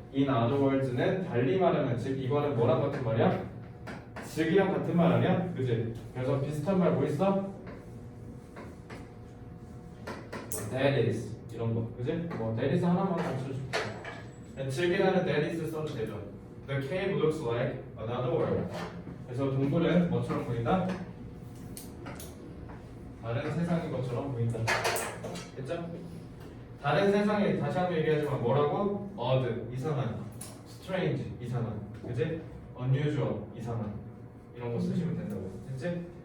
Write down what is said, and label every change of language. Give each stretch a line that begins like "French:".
Korean: in other words는 달리 말하면 즉 이거는 뭐랑 같은 말이야? 즉이랑 같은 말 아니야? 그지? 그래서 비슷한 말 뭐 있어? that is 이런 거, 그지? 뭐 that is 하나만 가르쳐줄게. 즉이라는 that is 써도 되죠.
English: The cave looks like another world.
Korean: 그래서 동굴은 뭐처럼 보인다? 다른 세상인 것처럼 보인다. 됐죠? 다른 세상에 다시 한번 얘기하지만 뭐라고? odd 이상한, strange 이상한, 그지? unusual 이상한 이런 거 쓰시면 된다고. 됐지?